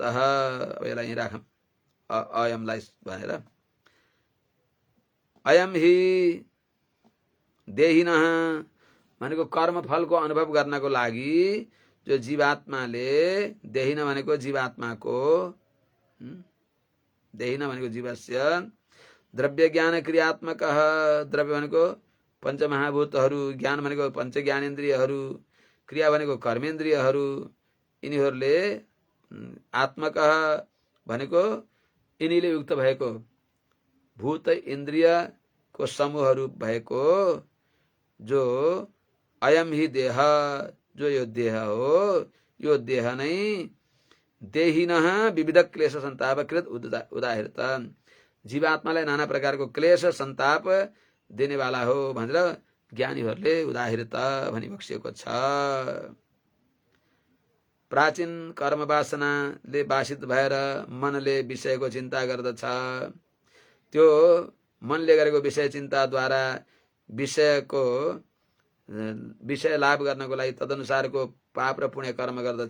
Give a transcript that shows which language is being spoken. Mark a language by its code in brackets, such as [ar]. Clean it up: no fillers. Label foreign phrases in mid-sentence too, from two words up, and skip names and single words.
[ne] अब यसलाई यहीँ राखौँ अयमलाई भनेर। अयम ही देहिन भनेको कर्मफलको अनुभव गर्नको लागि जो जीवात्माले, देहिन भनेको जीवात्माको, देहिन भनेको जीवस्य, द्रव्य ज्ञान क्रियात्मक, द्रव्य भनेको पञ्चमहाभूतहरू, ज्ञान भनेको पञ्च ज्ञानेन्द्रियहरू, क्रिया भनेको कर्मेन्द्रियहरू, यिनीहरूले आत्मक भनेको यिनीले युक्त भएको भूत इन्द्रियको समूहहरू भएको जो [sa] अयम ही देह, [ne] जो यो देह हो, यो देह नै [sa] देहिनः विविध क्लेश संताप कृत उदाहृत, [ne] जीवात्मालाई नाना प्रकारको क्लेश संताप देनेवाला हो भनेर ज्ञानीहरूले उदाहृत भनी बक्सिएको छ। प्राचीन कर्म वासनाले वासित भएर मनले विषयको चिन्ता गर्दछ। त्यो मनले गरेको विषय चिन्ताद्वारा विषय लाभ गर्नको लागि तदनुसारको पाप र पुण्य कर्म गर्दछ।